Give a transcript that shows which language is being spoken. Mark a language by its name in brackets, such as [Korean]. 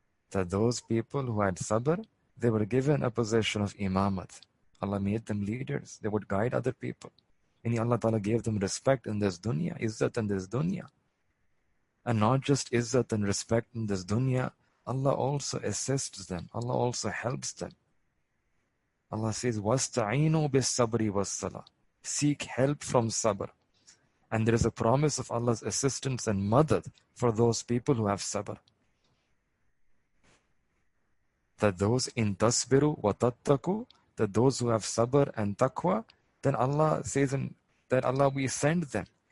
[English] That those people who had sabr, they were given a position of imamat. Allah made them leaders. They would guide other people. And Allah Ta'ala gave them respect in this dunya, izzat in this dunya. And not just izzat and respect in this dunya, Allah also assists them. Allah also helps them. Allah says, [Arabic] وَاسْتَعِينُوا بِالصَّبْرِ وَالصَّلَاةِ. [English] Seek help from sabr. And there is a promise of Allah's assistance and madad for those people who have sabr. That those [Arabic] in tasbiru wa tattaku, [English] that those who have sabr and taqwa, then Allah says that Allah, we send them.